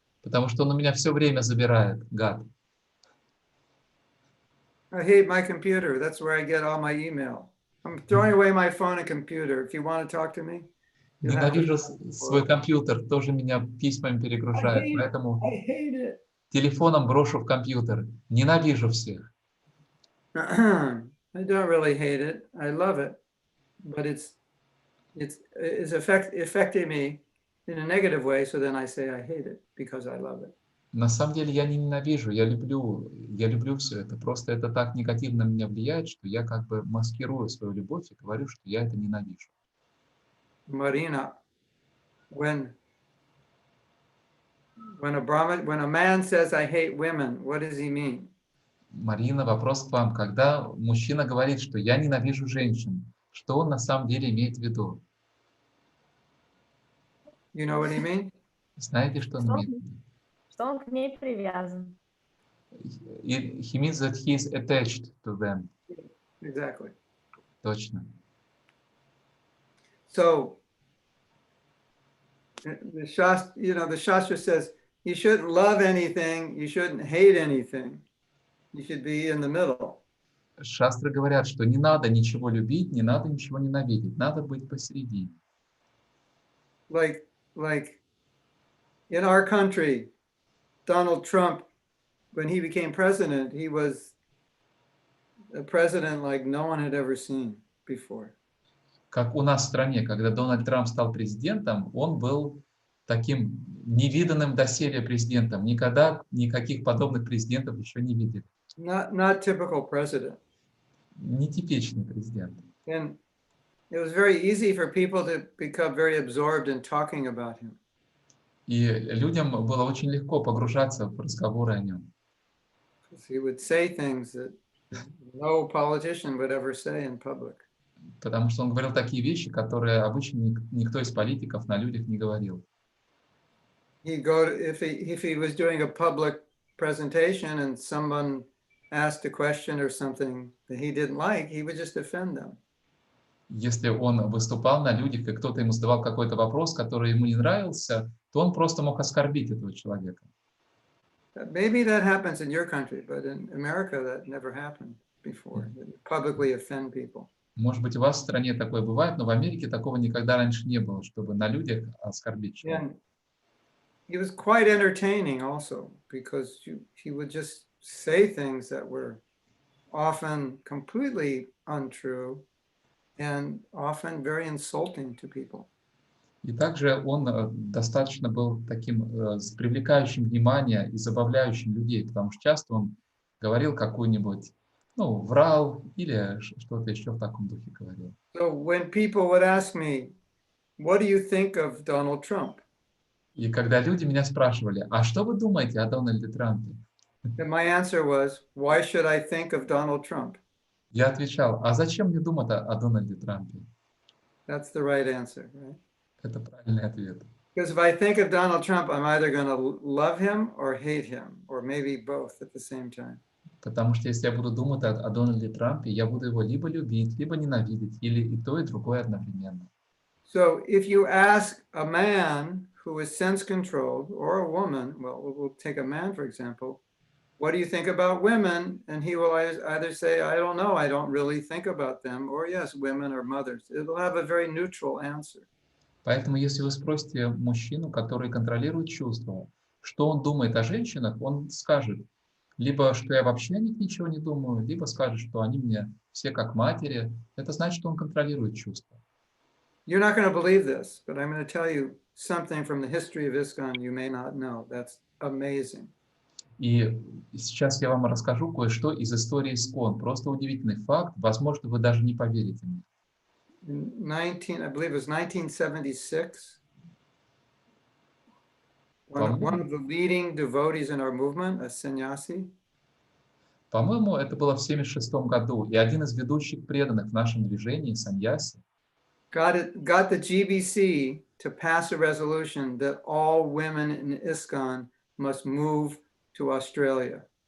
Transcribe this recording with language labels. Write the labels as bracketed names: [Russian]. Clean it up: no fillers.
[Russian] потому что он у меня все время забирает, гад. [English] I hate my computer. That's where I get all my email. I'm throwing away my phone and computer. If you want to talk to me, you have to. [Russian] Ненавижу свой компьютер, тоже меня письмами перегружает, поэтому [English] I hate it. [Russian] телефоном брошу в компьютер. Ненавижу всех. [English] I don't really hate it. I love it, but it's affecting me in a negative way. So then I say I hate it because I love it. [Russian] На самом деле я не ненавижу, я люблю все это. Просто это так негативно на меня влияет, что я как бы маскирую свою любовь и говорю, что я это ненавижу. [English] Marina, when a man says I hate women, what does he mean? [Russian] Марина, вопрос к вам. Когда мужчина говорит, что я ненавижу женщин, что он на самом деле имеет в виду? [English] You know what he means? [Russian] Знаете, что он имеет в виду? Что он к ней привязан. [English] He means that he is attached to them. Exactly. [Russian] Точно. [English] So the Shastra says you shouldn't love anything, you shouldn't hate anything. You should be in the middle. [Russian] Шастры говорят, что не надо ничего любить, не надо ничего ненавидеть, надо быть посередине. [English] Like in our country, Donald Trump, when he became president, he was a president like no one had ever seen before. [Russian] Как у нас в стране, когда Дональд Трамп стал президентом, он был таким невиданным доселе президентом. Никогда никаких подобных президентов еще не видели. [English] Not typical president. [Russian] Нетипичный президент. [English] And it was very easy for people to become very absorbed in talking about him. [Russian] И людям было очень легко погружаться в разговоры о нем. [English] He would say things that no politician would ever say in public. [Russian] Потому что он говорил такие вещи, которые обычно никто из политиков на людях не говорил. [English] If he was doing a public presentation and someone asked a question or something that he didn't like, he would just offend them. [Russian] Если он выступал на людях, и кто-то ему задавал какой-то вопрос, который ему не нравился, то он просто мог оскорбить этого человека. [English] Maybe that happens in your country, but in America that never happened before. Publicly offend people. [Russian] Может быть, у вас в стране такое бывает, но в Америке такого никогда раньше не было, чтобы на людях оскорбить человека. [English] He was quite entertaining also, because he would just say things that were often completely untrue and often very insulting to people. [Russian] И также он достаточно был таким привлекающим внимание и забавляющим людей, потому что часто он говорил какую-нибудь, врал или что-то еще в таком духе говорил. [English] So when people would ask me, what do you think of Donald Trump? [Russian] И когда люди меня спрашивали, а что вы думаете о Дональде Трампе? [English] And my answer was, why should I think of Donald Trump? [Russian] Я отвечал, а зачем мне думать о Дональде Трампе? [English] That's the right answer, right? [Russian] Это правильный ответ. [English] Because if I think of Donald Trump, I'm either going to love him or hate him, or maybe both at the same time. [Russian] Потому что если я буду думать о Дональде Трампе, я буду его либо любить, либо ненавидеть, или и то, и другое одновременно. [English] So if you ask a man who is sense-controlled, or a woman, well, we'll take a man, for example, what do you think about women? And he will either say, I don't know, I don't really think about them, or yes, women are mothers. It'll have a very neutral answer. [Russian] Поэтому если вы спросите мужчину, который контролирует чувства, что он думает о женщинах, он скажет, либо что я вообще о них ничего не думаю, либо скажет, что они мне все как матери. Это значит, что он контролирует чувства. [English] You're not going to believe this, but I'm going to tell you something from the history of ISKCON you may not know. That's amazing. [Russian] И сейчас я вам расскажу кое-что из истории ИСККОН. Просто удивительный факт. Возможно, вы даже не поверите мне. [English] I believe it was 1976, one of the leading devotees in our movement, a sannyasi. [Russian] По-моему, это было в 1976 году. И один из ведущих преданных в нашем движении, саньяси, [English] got the GBC to pass a resolution that all women in ISKCON must move to Australia.